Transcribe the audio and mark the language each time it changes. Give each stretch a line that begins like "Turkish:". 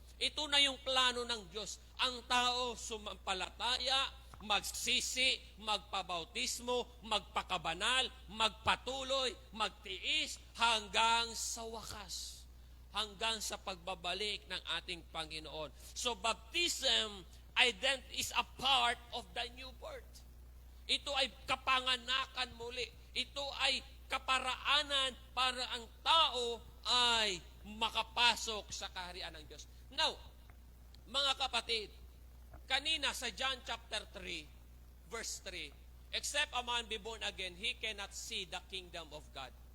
Filipino: Ito na yung plano ng Diyos. Ang tao sumampalataya, magsisi, magpabautismo, magpakabanal, magpatuloy, magtiis, hanggang sa wakas. Hanggang sa pagbabalik ng ating Panginoon.
English: So baptism is a part of the new birth.
Filipino: Ito ay kapanganakan muli. Ito ay kaparaanan para ang tao ay makapasok sa kaharian ng Diyos.
English: Now,
Filipino: mga kapatid, kanina sa
English: John chapter 3, verse 3, except a man be born again, he cannot see the kingdom of God.